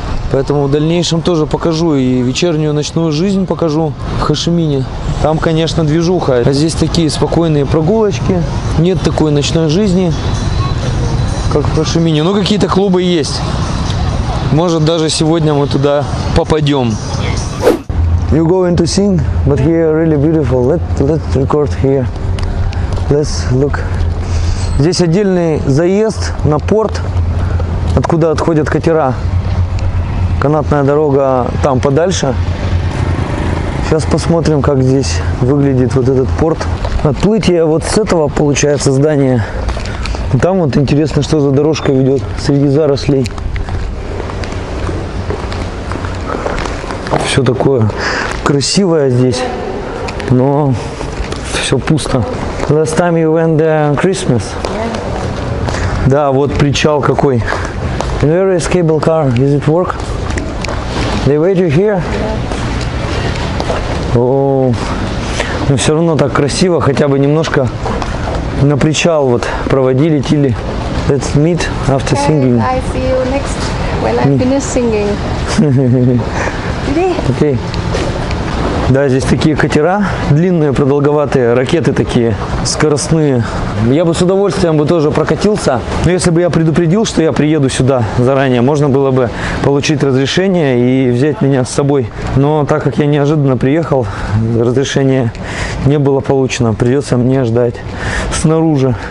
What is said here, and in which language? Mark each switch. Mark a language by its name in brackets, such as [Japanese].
[Russian] Поэтому в дальнейшем тоже покажу и вечернюю ночную жизнь покажу в Хошимине. Там, конечно, движуха. А здесь такие спокойные прогулочки. Нет такой ночной жизни, как в Хошимине. Но какие-то клубы есть. Может, даже сегодня мы туда попадем. [English] You going to sing, but here really beautiful. Let's record here. Let's look. [Russian] Здесь отдельный заезд на порт, откуда отходят катера. Канатная дорога там подальше. Сейчас посмотрим, как здесь выглядит вот этот порт. Отплытие вот с этого получается здания. Там вот интересно, что за дорожка ведет среди зарослей. Все такое красивое здесь, но все пусто. [English] Last time you went there on Christmas. [Russian] Да, вот причал какой. [English] And where is cable car? Does it work? They wait you here? [Russian] О, но все равно так красиво, хотя бы немножко на причал вот проводили Тили. [English] Let's meet after singing. I see you next when I finish singing. [Russian] Окей. Да, здесь такие катера, длинные, продолговатые, ракеты такие, скоростные. Я бы с удовольствием бы тоже прокатился, но если бы я предупредил, что я приеду сюда заранее, можно было бы получить разрешение и взять меня с собой. Но так как я неожиданно приехал, разрешение не было получено, придется мне ждать снаружи.